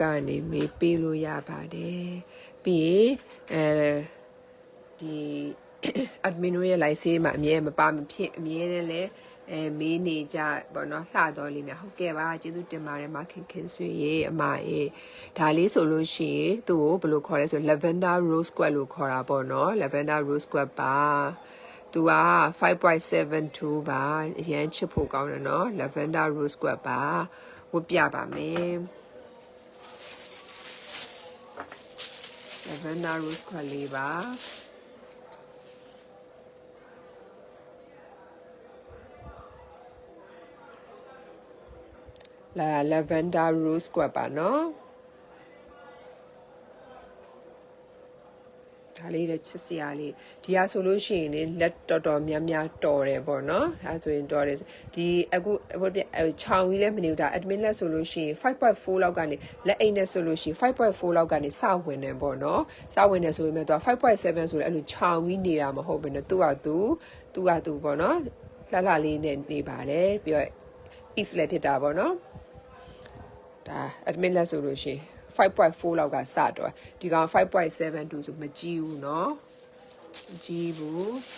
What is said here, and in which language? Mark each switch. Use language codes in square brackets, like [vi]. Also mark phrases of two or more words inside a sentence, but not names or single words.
[my] ကနေမေးပေးလို့ရပါတယ်ပြီးရင်ဒီ admin ရဲ့ live ဆေးမှာအမြဲမပါမဖြစ်အမြဲတမ်းလဲမေးနေကြပေါ့နော်လှတော်လေးများဟုတ်ကဲ့ပါကျေးဇူးတင်ပါတယ်မခင်ဆွေရေအမရေဒါလေးဆိုလို့ရှိရင်သူ့ကိုဘယ်လိုခေါ်လဲဆို [en] lavender rose square [my] လို့ခေါ်တာပေါ့နော် [en] lavender rose square [my] ပါသူက 5.72 ပါအရန်ချစ်ဖို့ကောင်းတယ်နော် [en] lavender rose square [my] ပါဝတ်ပြပါမယ် [en] lavender rose square [my] လေးပါ [en] lavender rose square [my] ပါနော်ဒါလေးလည်းချစ်စရာလေးဒီဟာဆိုလို့ရှိရင်လေလက်တော်များများတော် တယ်ပေါ့နော်ဒါဆိုရင်တော်တယ်ဒီအခုချောင်းကြီးလည်းမနေဘူးဒါ admin လက်ဆိုလို့ရှိရင် 5.4 လောက်ကနေလက်အိတ်နဲ့ဆိုလို့ရှိရင် 5.4 လောက်ကနေစဝင်တယ်ပေါ့နော်စဝင်တယ်ဆိုပေမဲ့သူက 5.7 ဆိုလည်းအဲ့လိုချောင်းကြီးနေတာမဟုတ်ဘဲနဲ့သူကပေါ့နော်လှလေးနဲ့နေပါတယ်ပြီးတော့ east လည်းဖြစ်တာပေါ့နော်ဒါ admin လက်ဆိုလို့ရှိရင်5.4 လောက်ကစတော့ဒီကောင်5.72ဆိုမကြီးဘူးเนาะမကြီးဘူး